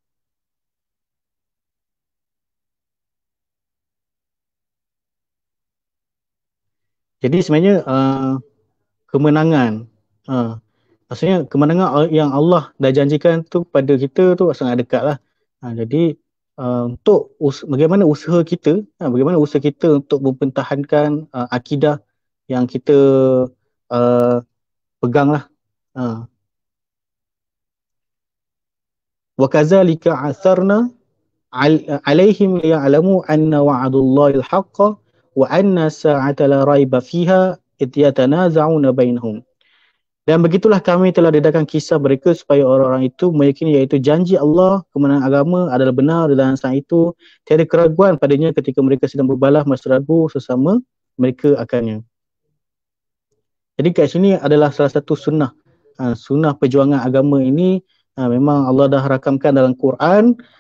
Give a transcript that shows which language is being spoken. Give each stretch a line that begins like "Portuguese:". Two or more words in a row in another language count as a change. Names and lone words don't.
Malay: Jadi sebenarnya kemenangan, maksudnya kemenangan yang Allah dah janjikan tu pada kita tu sangat dekat lah. Jadi untuk bagaimana usaha kita, untuk mempertahankan akidah yang kita pegang lah.
Arabic: وكذلك أعثرنا عليهم ليعلموا أن وعد الله الحق وأن الساعة لا ريب فيها إذ يتنازعون بينهم.
Malay: Dan begitulah kami telah dedahkan kisah mereka supaya orang-orang itu meyakini, iaitu janji Allah, kemenangan agama adalah benar dalam saat itu, tiada keraguan padanya ketika mereka sedang berbalah masa ragu sesama mereka akannya. Jadi kat sini adalah salah satu sunnah, sunnah perjuangan agama ini memang Allah dah rakamkan dalam Quran.